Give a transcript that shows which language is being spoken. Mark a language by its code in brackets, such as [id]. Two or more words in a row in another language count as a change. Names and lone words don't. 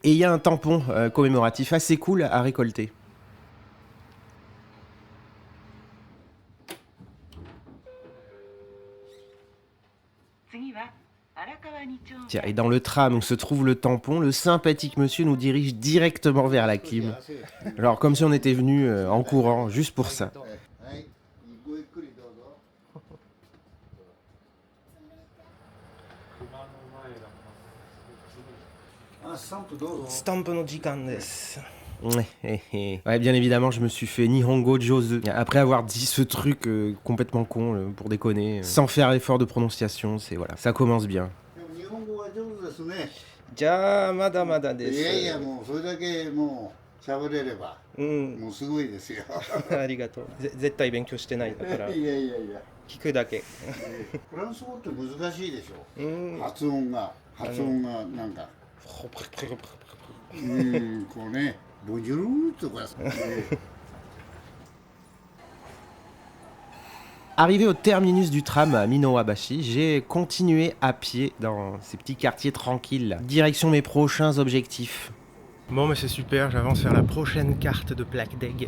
[fr] Et il y a un tampon commémoratif assez cool à récolter. Tiens, et dans le tram où se trouve le tampon, le sympathique monsieur nous dirige directement vers la clim. Alors comme si on était venu en courant, juste pour ça. [ja] スタンプの時間です. [fr] Ouais, bien évidemment, je me suis fait [ja] 日本語上手. [fr] Après avoir dit ce truc complètement con, pour déconner, sans faire l'effort de prononciation, voilà, ça commence bien. [ja] じゃ、まだまだです. 喋れれば、もうすごいですよ。ありがとう。絶対勉強してないだから。いやいやいや。聞くだけ。フランス語って難しいでしょ。発音がなんか。こうね、ボジュルーとか。 [fr] Arrivé au terminus du tram à Minowabashi, j'ai continué à pied dans ces petits quartiers tranquilles, direction mes prochains objectifs. Bon, mais c'est super, j'avance vers la prochaine carte de plaque d'aigle.